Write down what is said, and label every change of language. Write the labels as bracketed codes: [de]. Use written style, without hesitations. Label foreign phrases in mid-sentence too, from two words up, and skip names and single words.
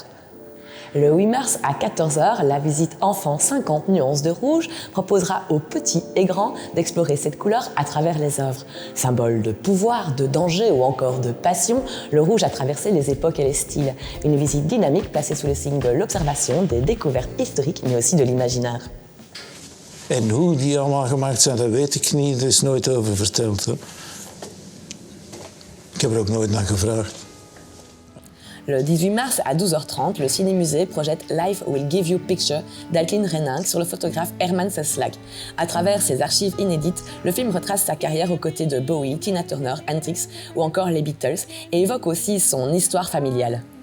[fr] Le 8 mars à 14h, la visite Enfants 50 nuances de rouge proposera aux petits et grands d'explorer cette couleur à travers les œuvres. Symbole de pouvoir, de danger ou encore de passion, le rouge a traversé les époques et les styles. Une visite dynamique placée sous le signe de l'observation, des découvertes historiques mais aussi de l'imaginaire. [nl] En hoe die allemaal gemaakt zijn, dat weet ik niet. Er is nooit over verteld. Hè. Ik heb er ook nooit naar gevraagd. [fr] Le 18 mars à 12h30, le ciné-musée projette Life Will Give You Picture d'Alcline Renning sur le photographe Herman Seslak. À travers ses archives inédites, le film retrace sa carrière aux côtés de Bowie, Tina Turner, Hendrix ou encore les Beatles et évoque aussi son histoire familiale.